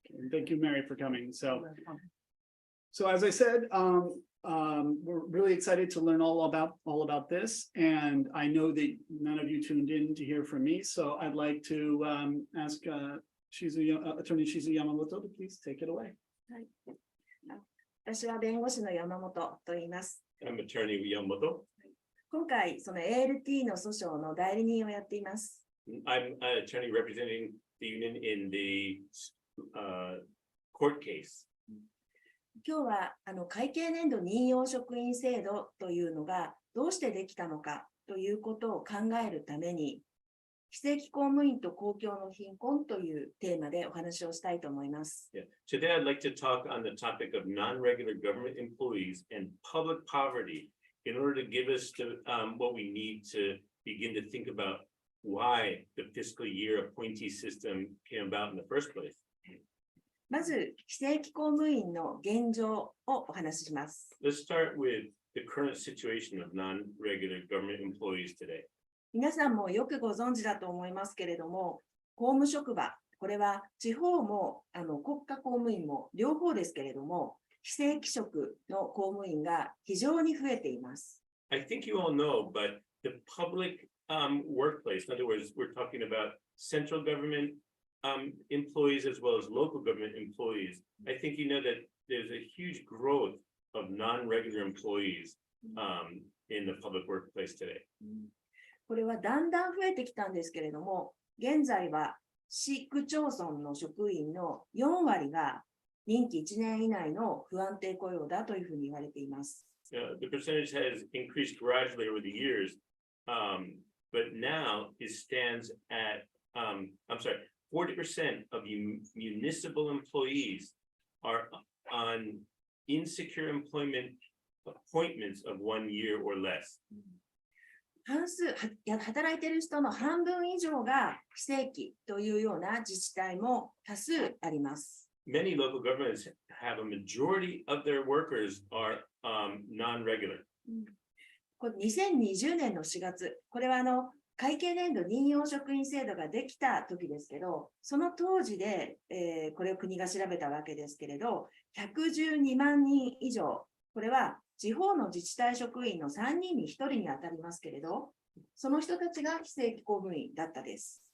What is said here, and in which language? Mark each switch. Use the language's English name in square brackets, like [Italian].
[English] Thank you, Mary, for coming. So as I said, we're really excited to learn all about this, and I know that none of you tuned in to hear from me, so I'd like to ask attorney Shizu Yamamoto to please take it away. [Japanese] 私は弁護士の山本と言います。 [English] I'm attorney Yamamoto. [Japanese] 今回、その ALT の訴訟の代理人をやっています。 [English] I'm an attorney representing the union in the court case. [Japanese] 今日は会計年度任用職員制度というのがどうしてできたのかということを考えるために、非正規公務員と公共の貧困というテーマでお話をしたいと思います。 [English] Yeah. Today, I'd like to talk on the topic of non-regular government employees and public poverty in order to give us what we need to begin to think about why the fiscal year appointee system came about in the first place. [Japanese] まず、非正規公務員の現状をお話しします。 [English] Let's start with the current situation of non-regular government employees today. [Japanese] 皆さんもよくご存知だと思いますけれども、公務職場、これは地方も国家公務員も両方ですけれども、非正規職の公務員が非常に増えています。 [English] I think you all know, but the public workplace, in other words, we're talking about central government employees as well as local government employees. I think you know that there's a huge growth of non-regular employees in the public workplace today. [Japanese] これはだんだん増えてきたんですけれども、現在は市区町村の職員の4割が任期1年以内の不安定雇用だというふうに言われています。 [English] The percentage has increased gradually over the years, but now it stands at, I'm sorry, 40% of municipal employees are on insecure employment appointments of 1 year or less. [Japanese] 働いている人の半分以上が非正規というような自治体も多数あります。 [English] Many local governments have a majority of their workers are non-regular. [Japanese] これ2020年の4月、これは会計年度任用職員制度ができた時ですけど、その当時で、これを国が調べたわけですけれど、112万人以上、これは地方の自治体職員の3人に1人に当たりますけれど、その人たちが非正規公務員だったです。